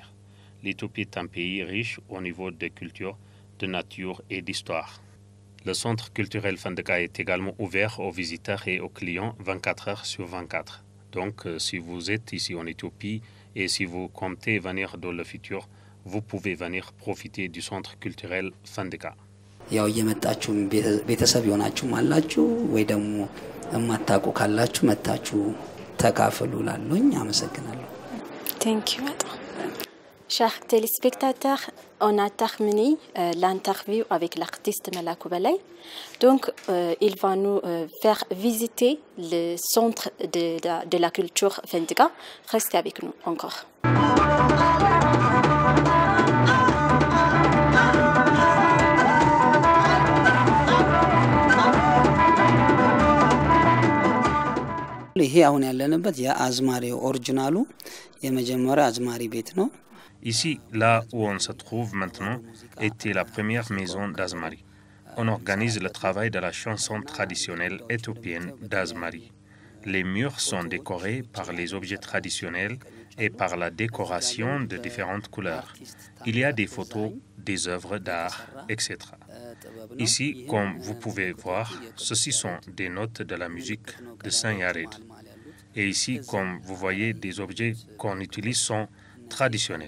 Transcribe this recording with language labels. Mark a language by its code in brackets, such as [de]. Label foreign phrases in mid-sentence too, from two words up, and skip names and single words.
[fr] L'Éthiopie est un pays riche au niveau de culture, de nature et d'histoire. Le centre culturel Fandeka est également ouvert aux visiteurs et aux clients 24 heures sur 24. Donc, si vous êtes ici en Éthiopie et si vous comptez venir dans le futur, vous pouvez venir profiter du centre culturel Fandeka. [am] ያው የመጣችሁ ቤተሰብ ይሆናችሁ አላችሁ ወይ ደግሞ እማታቁ ካላችሁ መጣችሁ ተካፈሉ ላሉኝ አመሰግናለሁ [en] Thank you [fr] Chers téléspectateurs, on a terminé l'interview avec l'artiste Malakou Balay. Donc, il va nous faire visiter le centre de la culture Fendika. Restez avec nous encore. [am] ይሄ አሁን ያለንበት የአዝማሪ ኦሪጂናሉ የመጀመሪያ አዝማሪ ቤት ነው [fr] Ici, là où on se trouve maintenant, était la première maison d'Azmari. On organise le travail de la chanson traditionnelle éthiopienne d'Azmari. Les murs sont décorés par les objets traditionnels et par la décoration de différentes couleurs. Il y a des photos, des œuvres d'art, etc. Ici, comme vous pouvez voir, ceci sont des notes de la musique de Saint-Yared. Et ici, comme vous voyez, des objets qu'on utilise sont traditionnels.